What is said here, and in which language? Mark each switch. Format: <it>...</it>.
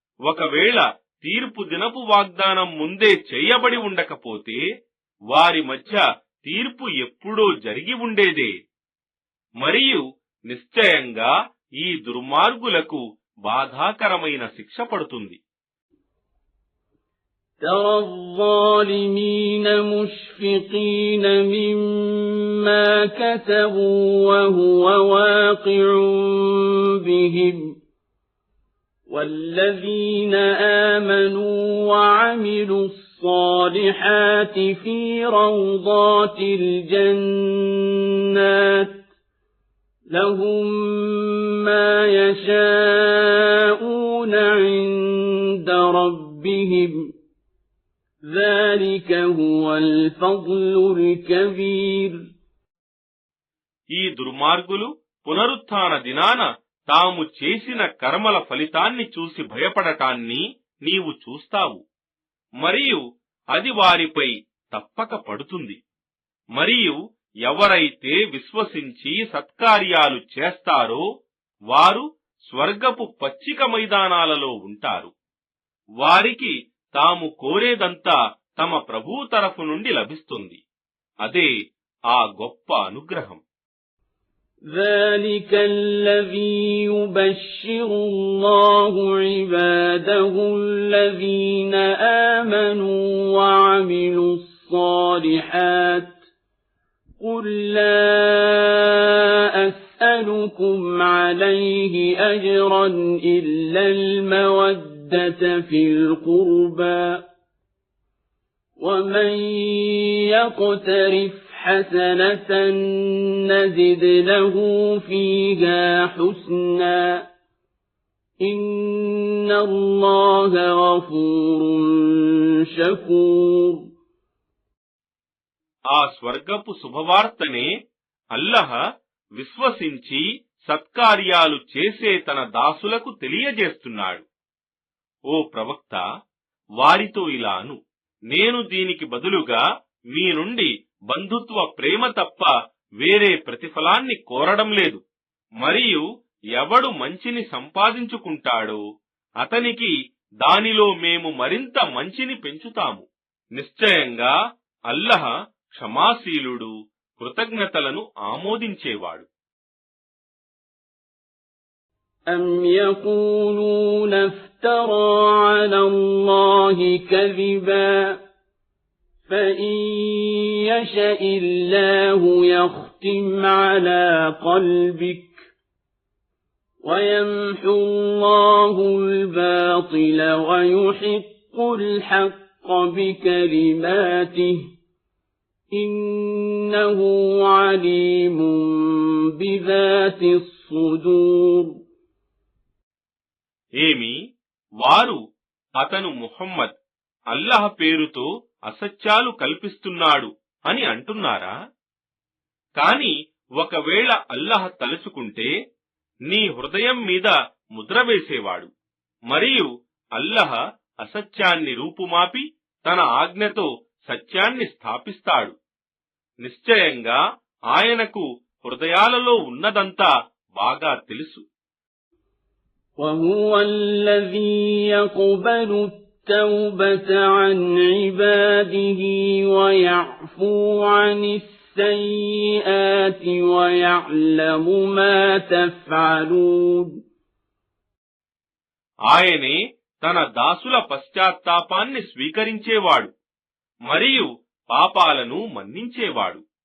<te>ఒకవేళ తీర్పు దినపు వాగ్దానం ముందే చేయబడి ఉండకపోతే వారి మధ్య తీర్పు ఎప్పుడో జరిగి ఉండేదే. మరియు నిశ్చయంగా ఈ దుర్మార్గులకు బాధాకరమైన శిక్ష పడుతుంది.</te> <ar>ترى الظالمين مشفقين مما كسبوا وهو واقع بهم والذين آمنوا وعملوا الصالحات في روضات الجنات لهم ما يشاءون عند ربهم ذلك هو الفضل الكبير.</ar> <te>ఈ దుర్మార్గులు పునరుత్థాన దినాన తాము చేసిన కర్మల ఫలితాన్ని చూసి భయపడటాన్ని నీవు చూస్తావు, మరియు అది వారిపై తప్పక పడుతుంది. మరియు ఎవరైతే విశ్వసించి సత్కార్యాలు చేస్తారో వారు స్వర్గపు పచ్చిక మైదానాలలో ఉంటారు. వారికి తాము కోరేదంతా తమ ప్రభువు తరఫు నుండి లభిస్తుంది. అదే ఆ గొప్ప అనుగ్రహం.</te> <ar>ذلك الذي يبشر الله عباده الذين آمنوا وعملوا الصالحات قل لا أسألكم عليه أجرا إلا المودة في القربى ومن يقترف حسنة نزد له فيها حسنا إن الله غفور شكور.</ar> <te>ఆ స్వర్గపు శుభవార్తనే అల్లహ విశ్వసించి సత్కార్యాలు చేసే తన దాసులకు తెలియజేస్తున్నాడు. ఓ ప్రవక్త, వారితో ఇలా అను, నేను దీనికి బదులుగా మీ నుండి బంధుత్వ ప్రేమ తప్ప వేరే ప్రతిఫలాన్ని కోరడం లేదు. మరియు ఎవడు మంచిని సంపాదించుకుంటాడో అతనికి దానిలో మేము మరింత మంచిని పెంచుతాము. నిశ్చయంగా అల్లహ క్షమాశీలుడు, కృతజ్ఞతలను ఆమోదించేవాడు.</te> <ar>أم يقولون افترى على الله كذبا فإن يشأ الله يختم على قلبك ويمحو الله الباطل ويحق الحق بكلماته إنه عليم بذات الصدور.</ar> <te>ఏమి వారు అతను ముహమ్మద్ అల్లహ పేరుతో అసత్యాలు కల్పిస్తున్నాడు అని అంటున్నారా? కాని ఒకవేళ అల్లహ తలుచుకుంటే నీ హృదయం మీద ముద్ర వేసేవాడు. మరియు అల్లహ అసత్యాన్ని రూపుమాపి తన ఆజ్ఞతో సత్యాన్ని స్థాపిస్తాడు. నిశ్చయంగా ఆయనకు హృదయాలలో ఉన్నదంతా బాగా తెలుసు.</te> <ar>وهو الذي يقبل التوبة عن عباده ويعفو عن السيئات ويعلم ما تفعلون.</ar> <te>ఆయనే తన దాసుల పశ్చాత్తాపాన్ని స్వీకరించేవాడు మరియు పాపాలను మన్నించేవాడు.</te>